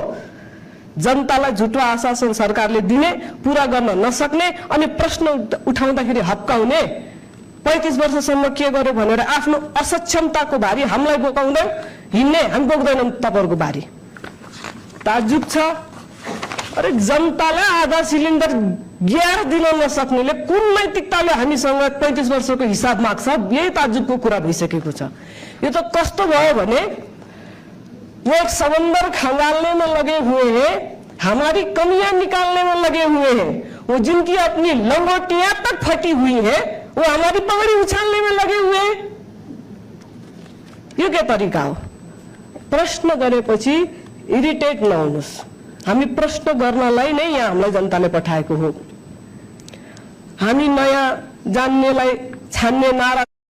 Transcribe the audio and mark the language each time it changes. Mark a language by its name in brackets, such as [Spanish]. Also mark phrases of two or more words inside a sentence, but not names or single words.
[Nepali] जनतालाई झुटो आश्वासन सरकारले दिने, पूरा गर्न नसक्ने अनि प्रश्न उठाउँदाखेरि हप्काउने, 35 वर्षसम्म के गर्यो भनेर आफ्नो असक्षमताको भारी हामीलाई बोकाउँदै हिँड्ने, हामी बोक्दैनौं तपाईहरुको भारी। ताज्जुब छ। अरे जनतालाई आधा सिलिन्डर ग्यार दिन नसक्नेले कुन नैतिकताले हामीसँग 35 वर्षको हिसाब माग्छ? यही ताज्जुबको कुरा भइसकेको छ। यो त कस्तो भयो भने [Hindi] वो एक समंदर खंगालने में लगे हुए हैं, हमारी कमियां निकालने में लगे हुए हैं। वो जिनकी अपनी लंगोटियां तक फटी हुई है वो हमारी पगड़ी उछालने में लगे हुए हैं। [Nepali] यो के तरिका हो? प्रश्न गरेपछि इरिटेट नहुनुस्। हामी प्रश्न गर्नलाई नै यहाँ हामीलाई जनताले पठाएको हो। हामी नयाँ जान्नेलाई छान्ने नारा